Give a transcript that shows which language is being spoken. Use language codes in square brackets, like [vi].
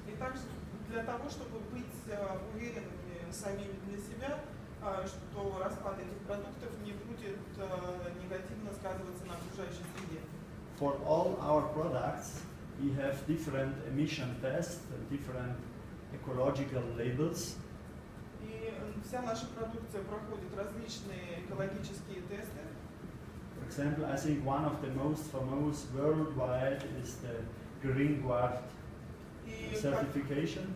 [ru] И также для того, чтобы быть уверенными самими для себя, что распад этих продуктов не будет негативно сказываться на окружающей среде. [en] For all our products, we have different emission tests and different ecological labels. [ru] И вся наша продукция проходит различные экологические тесты. [en] For example, I think one of the most famous worldwide is the Green Guard certification.